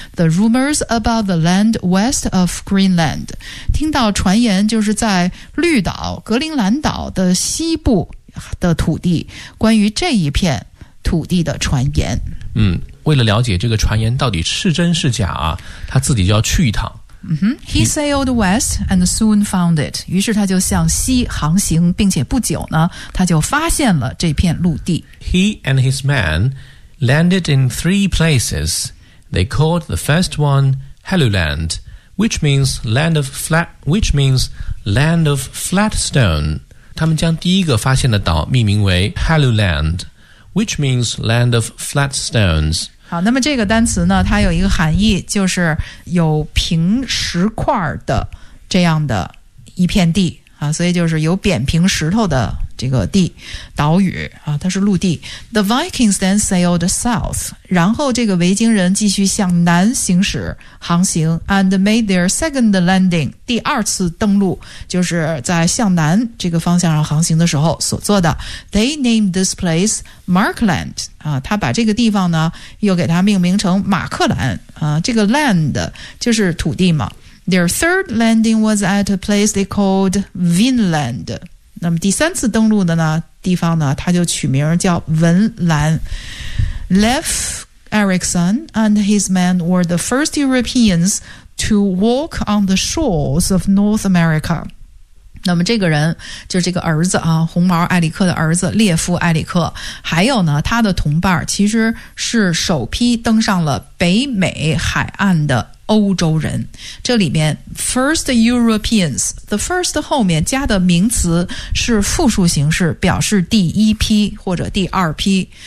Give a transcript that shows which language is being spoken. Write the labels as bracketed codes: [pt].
[en] The rumors about the land west of Greenland， [zh] 听到传言就是在绿岛格陵兰岛的西部的土地，关于这一片土地的传言。嗯，为了了解这个传言到底是真是假啊，他自己就要去一趟。 [en] Mm-hmm. He sailed west and soon found it. [zh] 于是他就向西航行，并且不久呢，他就发现了这片陆地。 [en] He and his men landed in three places. They called the first one Helluland, which means land of flat stone. [zh] 他们将第一个发现的岛命名为 Helluland, [en] which means land of flat stones. [zh] 好，那么这个单词呢，它有一个含义，就是有平石块的这样的一片地啊，所以就是有扁平石头的这个地，岛屿啊，它是陆地。 [en] The Vikings then sailed south， [zh] 然后这个维京人继续向南行驶航行 ， [en] and made their second landing， [zh] 第二次登陆，就是在向南这个方向上航行的时候所做的。 [en] They named this place Markland [zh] 啊，他把这个地方呢又给它命名成马克兰啊，这个 land 就是土地嘛。 [en] Their third landing was at a place they called Vinland。 [zh] 那么第三次登陆的呢地方呢，他就取名叫文兰。 [en] Leif Erikson and his men were the first Europeans to walk on the shores of North America。 [zh] 那么这个人就是这个儿子啊，红毛艾里克的儿子列夫艾里克，还有呢他的同伴，其实是首批登上了北美海岸的欧洲人。这里面 first Europeans， the first 后面加的名词是复数形式，表示第一批或者第二批。